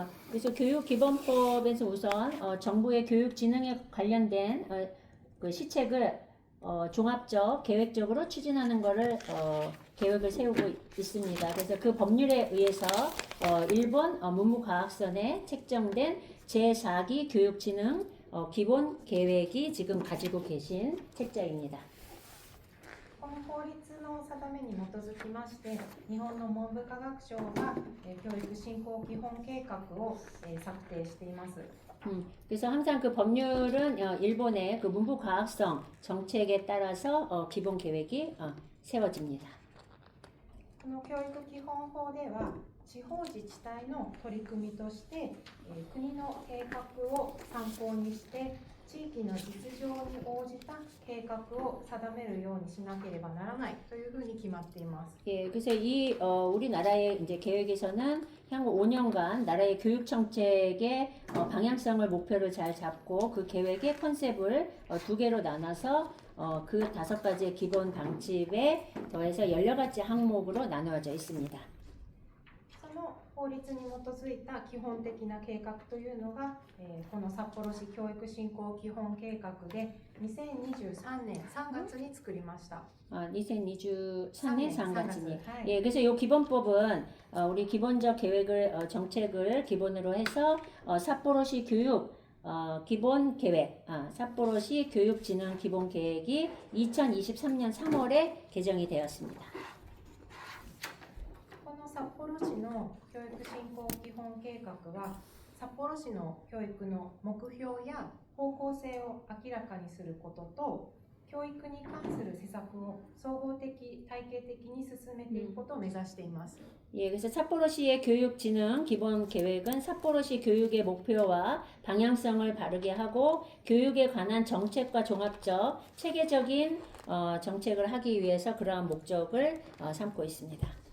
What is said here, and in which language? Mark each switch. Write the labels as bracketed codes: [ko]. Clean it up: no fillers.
[ko] 그래서 교육 기본법에서 우선 정부의 교육 진흥에 관련된 그 시책을 종합적 계획적으로 추진하는 것을 계획을 세우고 있습니다. 그래서 그 법률에 의해서 일본 문부과학선에 책정된 제4기 교육진흥 기본 계획이 지금 가지고 계신 책자입니다. [ja] この法律の定めに基づきまして日本の文部科学省が教育振興基本計画を策定しています。 [ko] 그래서 항상 그 법률은 일본의 그 문부과학성 정책에 따라서 기본 계획이 세워집니다. [ja] この教育基本法では地方自治体の取り組みとして、国の計画を参考にして地域の実情に応じた計画を定めるようにしなければならないというふうに決まっています。 [ko] 예, 그래서 우리나라의 이제 계획에서는 향후 5년간 나라의 교육 정책의 방향성을 목표를 잘 잡고 그 계획의 컨셉을 2개로 나눠서 그 5가지의 기본 방침에 더해서 16가지 항목으로 나누어져 있습니다. [ja] その法律に基づいた基本的な計画というのが、この札幌市教育振興基本計画で2023年3月に作りました。 [ko] 2023년 3月니 네. 예, 그래서 이 기본법은 우리 기본적 계획을 정책을 기본으로 해서 삿포로시 교육 기본 계획, 삿포로시 교육진흥 기본 계획이 2023년 3월에 개정이 되었습니다. [ja] この札幌市の教育振興基本計画は札幌市の教育の目標や方向性を明らかにすることと教育に関する施策を総合的体系的に進めていくことを目指しています。 [ko] 예, 그래서 삿포로시의 교육진흥 기본 계획은 삿포로시 교육의 목표와 방향성을 바르게 하고 교육에 관한 정책과 종합적 체계적인 정책을 하기 위해서 그러한 목적을 삼고 있습니다.